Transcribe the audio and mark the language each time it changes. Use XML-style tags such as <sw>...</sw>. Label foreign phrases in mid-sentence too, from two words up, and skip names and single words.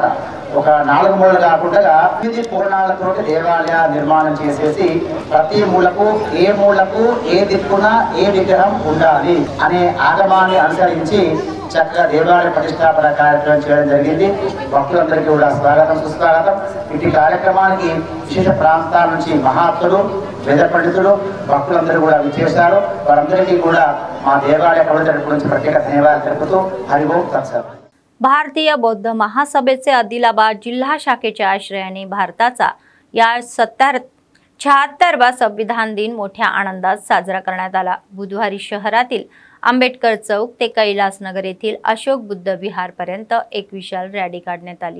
<te>ఒక 4 మూలలు కాకుండా 8 పూర్ణాలతో దేవాలయ నిర్మాణం చేసేసి ప్రతి మూలకు ఏ దిక్కున ఏ విగ్రహం ఉండాలి అనే ఆగమాన్ని అనుసరించి చక్కగా దేవాలయ ప్రతిష్టాపన కార్యక్రమం చేయడం జరిగింది. భక్తులందరికీ కూడా స్వాగతం, సుస్వాగతం. ఇటు కార్యక్రమానికి విశేష ప్రాంతాల నుంచి మహాత్ములు, వేద పండితులు, భక్తులందరూ కూడా విచ్చేశారు. వారందరికీ కూడా మా దేవాలయ కమిటీ తరపు నుంచి ప్రత్యేక ధన్యవాదాలు తెలుపుతూ</te> <sa>हरि ओम तत्सत.</sa> <mr>भारतीय बौद्ध महासभेचे आदिलाबाद जिल्हा शाखेच्या आश्रयाने भारताचा या 76वा संविधान दिन मोठ्या आनंदात साजरा करण्यात आला. बुधवारी शहरातील आंबेडकर चौक ते कैलासनगर येथील अशोक बुद्ध विहार पर्यंत एक विशाल रॅली काढण्यात आली.</mr>